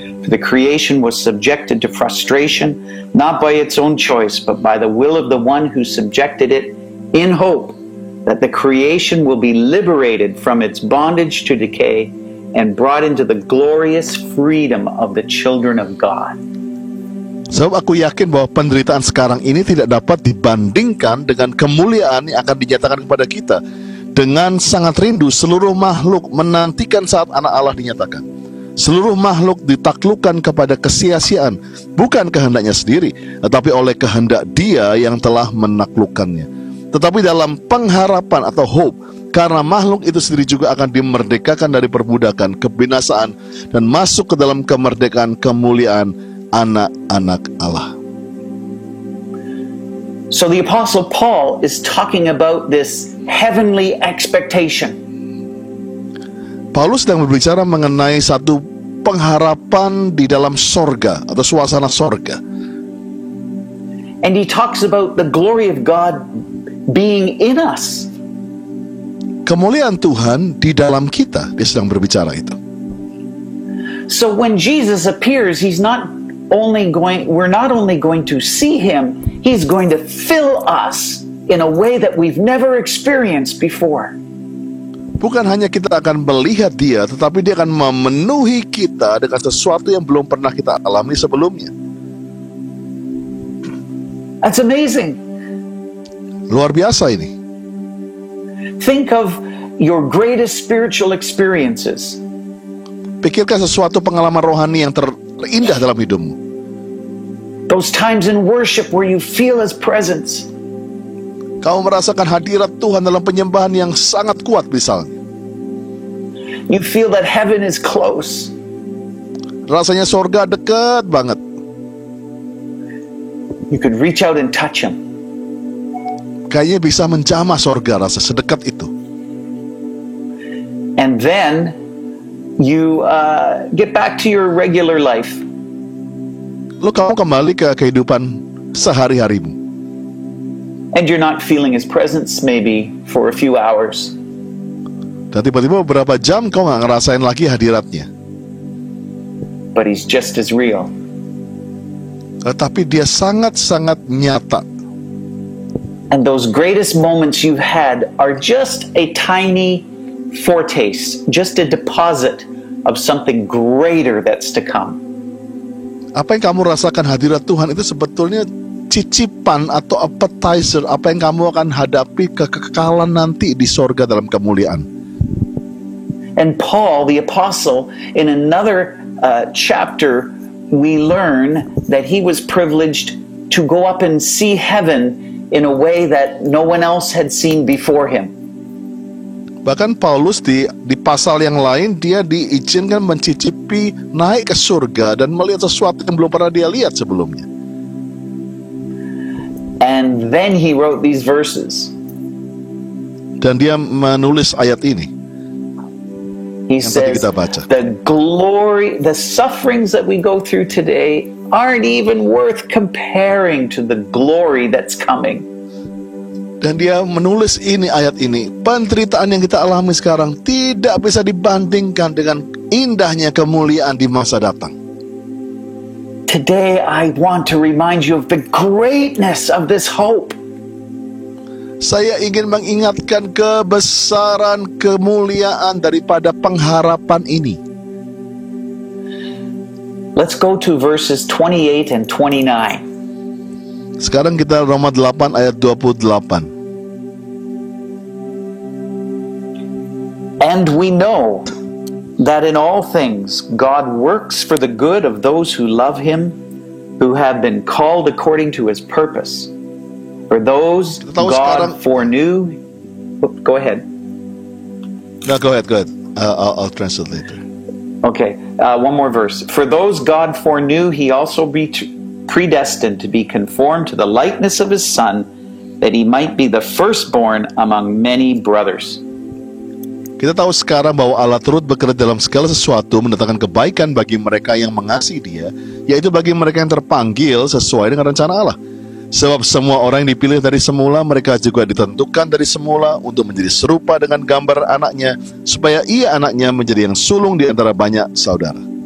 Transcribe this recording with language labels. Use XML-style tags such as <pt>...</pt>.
<en>For the creation was subjected to frustration, not by its own choice, but by the will of the one who subjected it, in hope that the creation will be liberated from its bondage to decay and brought into the glorious freedom of the children of God.</en> <id>Sebab aku yakin bahwa penderitaan sekarang ini tidak dapat dibandingkan dengan kemuliaan yang akan dinyatakan kepada kita. Dengan sangat rindu seluruh makhluk menantikan saat anak Allah dinyatakan. Seluruh makhluk ditaklukkan kepada kesia-siaan, bukan kehendaknya sendiri, tetapi oleh kehendak Dia yang telah menaklukkannya. Tetapi dalam pengharapan atau hope, karena makhluk itu sendiri juga akan dimerdekakan dari perbudakan, kebinasaan, dan masuk ke dalam kemerdekaan kemuliaan anak-anak Allah.</id> <en>So the Apostle Paul is talking about this heavenly expectation.</en> <id>Paulus sedang berbicara mengenai satu pengharapan di dalam sorga atau suasana sorga.</id> <en>And he talks about the glory of God being in us.</en> <id>Kemuliaan Tuhan di dalam kita, dia sedang berbicara itu.</id> <en>So when Jesus appears, we're not only going to see him, he's going to fill us in a way that we've never experienced before.</en> <id>Bukan hanya kita akan melihat Dia, tetapi Dia akan memenuhi kita dengan sesuatu yang belum pernah kita alami sebelumnya.</id> <en>That's amazing.</en> <id>Luar biasa ini.</id> <en>Think of your greatest spiritual experiences.</en> <id>Pikirkan sesuatu pengalaman rohani yang terindah dalam hidupmu.</id> <en>Those times in worship where you feel His presence.</en> <id>Kamu merasakan hadirat Tuhan dalam penyembahan yang sangat kuat misalnya.</id> <en>You feel that heaven is close.</en> <id>Rasanya sorga dekat banget.</id> <en>You could reach out and touch him.</en> <id>Kayaknya bisa menjamah sorga, rasa sedekat itu.</id> <en>And then you get back to your regular life.</en> <id>Lalu kamu kembali ke kehidupan sehari-harimu.</id> <en>And you're not feeling his presence maybe for a few hours.</en> <id>Dan tiba-tiba beberapa jam kau gak ngerasain lagi hadiratnya.</id> <en>But he's just as real.</en> <id>Tapi dia sangat-sangat nyata.</id> <en>And those greatest moments you've had are just a tiny foretaste, just a deposit of something greater that's to come.</en> <id>Apa yang kamu rasakan hadirat Tuhan itu sebetulnya cicipan atau appetizer apa yang kamu akan hadapi kekekalan nanti di sorga dalam kemuliaan.</id> <en>And Paul, the apostle, in another chapter, we learn that he was privileged to go up and see heaven in a way that no one else had seen before him.</en> <id>Bahkan Paulus di pasal yang lain dia diizinkan mencicipi naik ke surga dan melihat sesuatu yang belum pernah dia lihat sebelumnya.</id> <en>And then he wrote these verses.</en> <id>Dan dia menulis ayat ini.</id> <en>He says, the glory, the sufferings that we go through today aren't even worth comparing to the glory that's coming.</en> <id>Dan dia menulis ini, ayat ini, penderitaan yang kita alami sekarang tidak bisa dibandingkan dengan indahnya kemuliaan di masa datang.</id> <en>Today I want to remind you of the greatness of this hope.</en> <id>Saya ingin mengingatkan kebesaran kemuliaan daripada pengharapan ini.</id> <en>Let's go to verses 28 and 29.</en> <id>Sekarang kita Roma 8 ayat 28.</id> <en>And we know that in all things God works for the good of those who love him, who have been called according to his purpose. For those God foreknew. Go ahead. No, go ahead. I'll translate later. Okay, one more verse. For those God foreknew, he also predestined to be conformed to the likeness of his Son, that he might be the firstborn among many brothers.</en> <id>Kita tahu sekarang bahwa Allah turut bekerja dalam segala sesuatu mendatangkan kebaikan bagi mereka yang mengasihi Dia, yaitu bagi mereka yang terpanggil sesuai dengan rencana Allah. Sebab semua orang yang dipilih dari semula, mereka juga ditentukan dari semula untuk menjadi serupa dengan gambar anaknya, supaya ia anaknya menjadi yang sulung di antara banyak saudara.</id>